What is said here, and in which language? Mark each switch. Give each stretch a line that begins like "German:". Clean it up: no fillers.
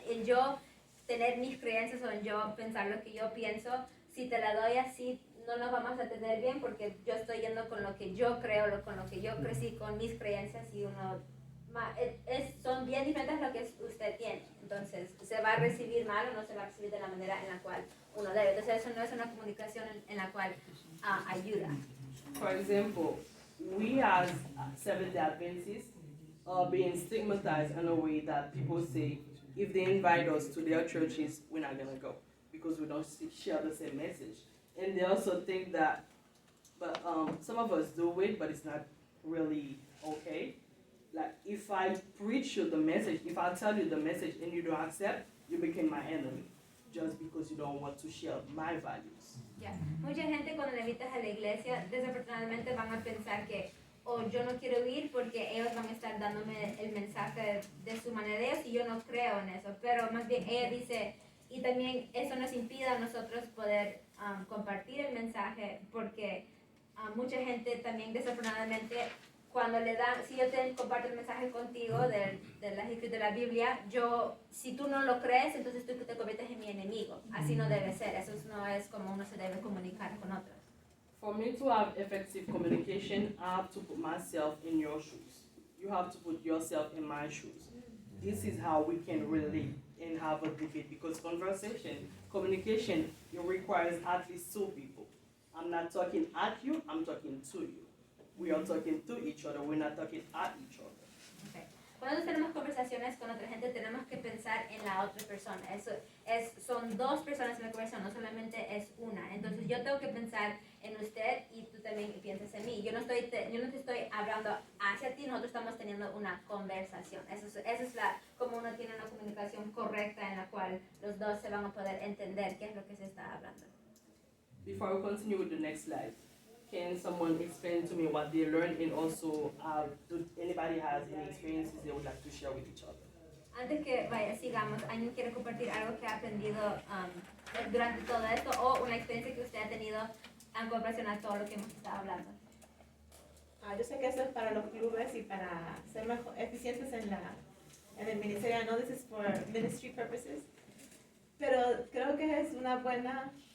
Spanish: En yo tener mis creencias o en yo pensar lo que yo pienso, si te la doy así, no nos vamos a entender bien, porque yo estoy yendo con lo que yo creo, con lo que yo crecí, con mis creencias, y uno son bien diferentes a lo que usted tiene. Entonces, se va a recibir mal o no se va a recibir de la manera en la cual uno debe. Entonces, eso no es una comunicación en la cual ayuda.
English: For example, we as Seventh-day Adventists are being stigmatized in a way that people say if they invite us to their churches, we're not gonna go because we don't share the same message. And they also think that, but some of us do it, but it's not really okay. Like if I preach you the message, if I tell you the message and you don't accept, you become my enemy just because you don't want to share my values. Yeah.
Spanish: Mucha gente cuando le invitas a la iglesia, desafortunadamente van a pensar que yo no quiero ir porque ellos van a estar dándome el mensaje de su manera de ellos, y yo no creo en eso. Pero más bien ella dice, y también eso nos impide a nosotros poder compartir el mensaje, porque mucha gente también desafortunadamente cuando le dan, si yo te comparto el mensaje contigo de las escrituras de la Biblia, si tú no lo crees, entonces tú te conviertes en mi enemigo. Así no debe ser, eso no es como uno se debe comunicar con otros.
English: For me to have effective communication, I have to put myself in your shoes. You have to put yourself in my shoes. This is how we can relate and have a debate, because communication, it requires at least 2 people. I'm not talking at you, I'm talking to you. We are talking to each other, we're not talking at each other. Okay.
Spanish: Cuando tenemos conversaciones con otra gente, tenemos que pensar en la otra persona. Son 2 personas en la conversación, no solamente es una. Entonces yo tengo que pensar en usted y tú también piensas en mí. Yo no te estoy hablando hacia ti, nosotros estamos teniendo una conversación. Eso es como uno tiene una comunicación correcta en la cual los dos se van a poder entender qué es lo que se está hablando.
English: Before we continue with the next slide, can someone explain to me what they learned, and also anybody has any experiences they would like to share with each other?
Spanish: Antes que sigamos, ¿alguien quiere compartir algo que ha aprendido durante todo esto, o una experiencia que usted ha tenido en comparación a todo lo que hemos estado hablando? Yo sé que eso es para los clubes y para ser más eficientes en el ministerio.
English: I know this is for ministry purposes,
Spanish: pero creo que es una buena